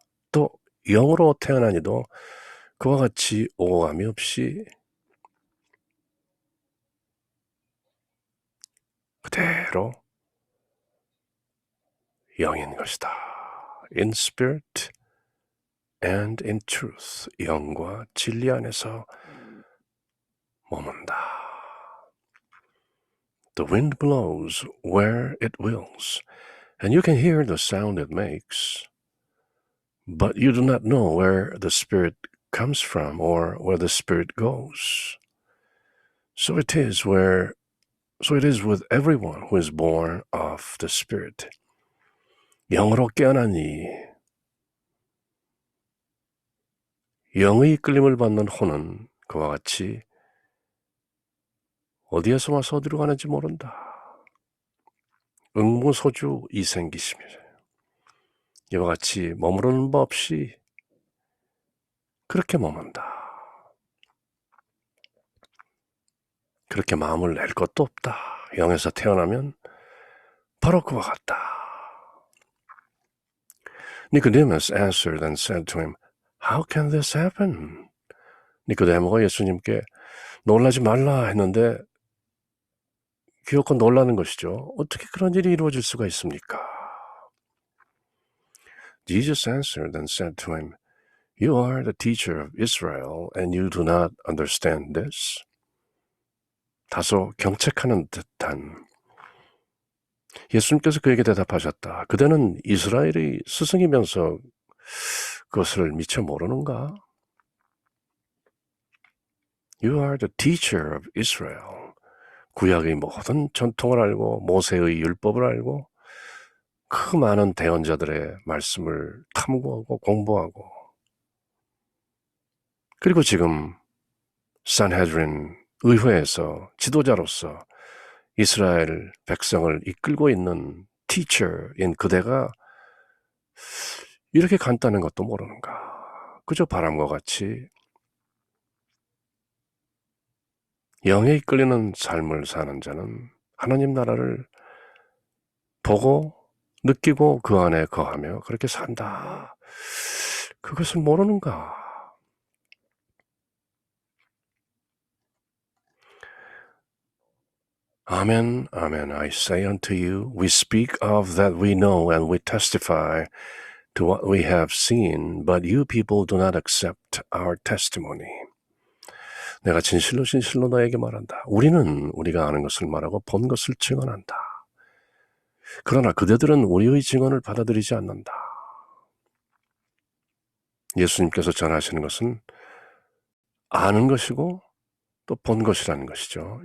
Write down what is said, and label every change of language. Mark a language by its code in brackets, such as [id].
[ko] 또 영으로 태어나니도 그와 같이 오고 감이 없이 그대로 영인 것이다. [en] In spirit and in truth. [ko] 영과 진리 안에서 머문다. [en] The wind blows where it wills, and you can hear the sound it makes, but you do not know where the Spirit comes from or where the Spirit goes. So it is with everyone who is born of the Spirit. [ko] 영으로 깨어나니 영의 이끌림을 받는 혼은 그와 같이 어디에서 와서 어디로 가는지 모른다. 응무소주 이생기심이라. 이와 같이 머무르는 법 없이 그렇게 머문다. 그렇게 마음을 낼 것도 없다. 영에서 태어나면 바로 그와 같다. [en] Nicodemus answered and said to him, How can this happen? [ko] 니코데모가 예수님께 놀라지 말라 했는데 귀엽고 놀라는 것이죠. 어떻게 그런 일이 이루어질 수가 있습니까? [en] Jesus answered and said to him, You are the teacher of Israel, and you do not understand this? [ko] 다소 경책하는 듯한 예수님께서 그에게 대답하셨다. 그대는 이스라엘의 스승이면서 그것을 미처 모르는가? [en] You are the teacher of Israel. [ko] 구약의 모든 전통을 알고 모세의 율법을 알고 그 많은 대언자들의 말씀을 탐구하고 공부하고 그리고 지금 산헤드린 의회에서 지도자로서 이스라엘 백성을 이끌고 있는 teacher인 그대가 이렇게 간단한 것도 모르는가? 그저 바람과 같이 영에 이끌리는 삶을 사는 자는 하나님 나라를 보고 느끼고 그 안에 거하며 그렇게 산다. 그것을 모르는가? [en] Amen, amen. I say unto you, we speak of that we know and we testify to what we have seen, but you people do not accept our testimony. [ko] 내가 진실로 진실로 너에게 말한다. 우리는 우리가 아는 것을 말하고 본 것을 증언한다. 그러나 그대들은 우리의 증언을 받아들이지 않는다. 예수님께서 전하시는 것은 아는 것이고 또 본 것이라는 것이죠.